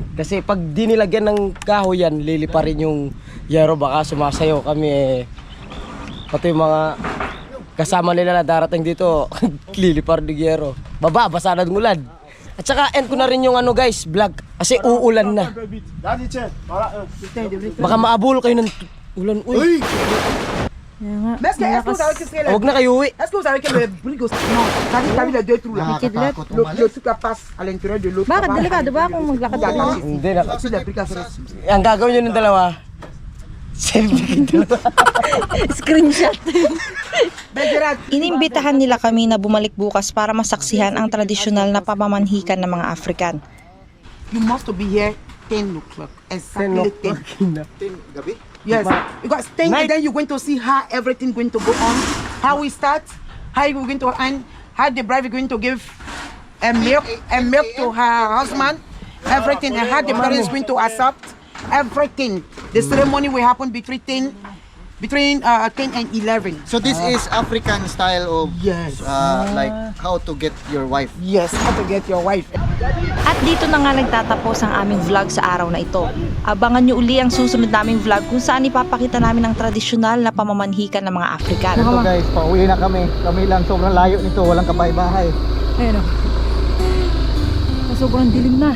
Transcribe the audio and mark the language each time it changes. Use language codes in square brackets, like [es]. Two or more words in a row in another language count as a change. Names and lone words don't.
[tl] Kasi pag di nilagyan ng kahoy yan, lilipa rin yung yero, baka sumasayaw kami pati yung mga kasama nila na darating dito, lilipar ng yero. Baba, basa na ng ulan. At saka end ko na rin yung guys, vlog. Kasi uulan na. Baka maabol kayo ng ulan. Uy! Huwag na kayo uwi. [fr] Est-ce que vous savez que le brigo... Non, t'as vu les deux trous là? [tl] Nakakatakot [fr] Le truc là passe à l'intérieur de l'autre. [tl] Bakit? Delikado ba kung maglakad ka doon? Hindi na. [fr] Sur les briques à faire. [tl] Ang gagawin nyo ng dalawa, selfie ng dalawa. Screenshot. Inimbitahan nila kami na bumalik bukas para masaksihan ang tradisyonal na pamamanhikan ng mga African. [en] You must be here 10 o'clock. Exactly 10. [tl] Gabi? [en] Yes. Because 10 and then you're going to see how everything going to go on. How we start, how we're going to end, how the bride is going to give milk to her husband, everything, and how the bride is going to accept everything. The ceremony will happen between 10 and 11. So this is African style of Yes. like how to get your wife. Yes, how to get your wife. [tl] At dito na nga nagtatapos ang aming vlog sa araw na ito. Abangan nyo uli ang susunod naming vlog kung saan ipapakita namin ang tradisyonal na pamamanhikan ng mga African. Ito guys, pauwi na kami. Kami lang, sobrang layo nito, walang kabahay-bahay. Ayun o. Sobrang dilim na.